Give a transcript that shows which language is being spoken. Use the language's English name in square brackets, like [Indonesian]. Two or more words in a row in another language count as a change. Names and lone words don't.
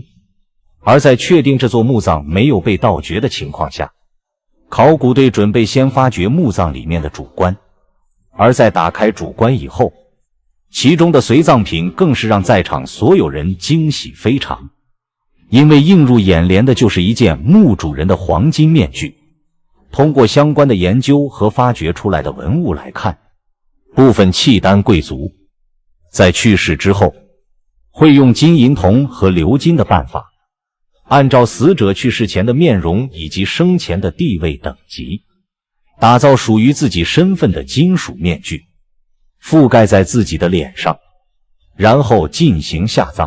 [Chinese] 而在確定這座墓葬沒有被盜掘的情況下，考古隊準備先發掘墓葬裡面的主棺，而在打開主棺以後，其中的隨葬品更是讓在場所有人驚喜非常。因為映入眼簾的就是一件墓主人的黃金面具。通過相關的研究和發掘出来的文物來看，部分契丹貴族在去世之後，會用金銀銅和鎏金的辦法，按照死者去世前的面容以及生前的地位等級，打造屬於自己身份的金屬面具，覆蓋在自己的臉上，然後進行下葬。